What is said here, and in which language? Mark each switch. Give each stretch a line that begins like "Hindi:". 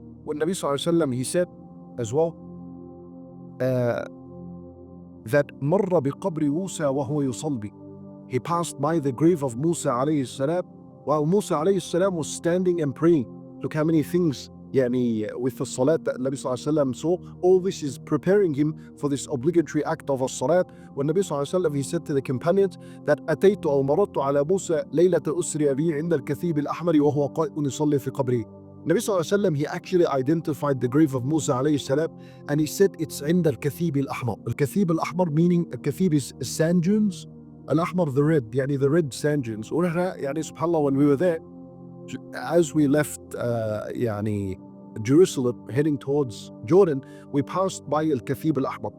English: When Nabi Sallallahu Alaihi Wasallam, he said as well, that
Arabic: مر بقبر موسى وهو يصلي.
English: He passed by the grave of Musa alayhi salam while Musa alayhi salam was standing and praying. Look how many things يعني with the salat that Nabi Sallallahu Alaihi Wasallam saw. All this is preparing him for this obligatory act of a salat. When Nabi Sallallahu Alaihi Wasallam, he said to the companions that
Arabic: أتيت أو مررت على موسى ليلة أسري بي عند الكثيب الأحمر وهو قائم يصلي في قبره.
English: Nabi Sallallahu Alaihi Wasallam, he actually identified the grave of Musa alayhi salam and he said it's
Arabic: عند الكثيب الأحمر.
English: الكثيب الأحمر meaning الكثيب is sand dunes. Al-Ahmar, the red, يعني the red sand dunes. يعني subhanAllah, when we were there, as we left يعني Jerusalem heading towards Jordan, we passed by Al-Kathib Al-Ahmar.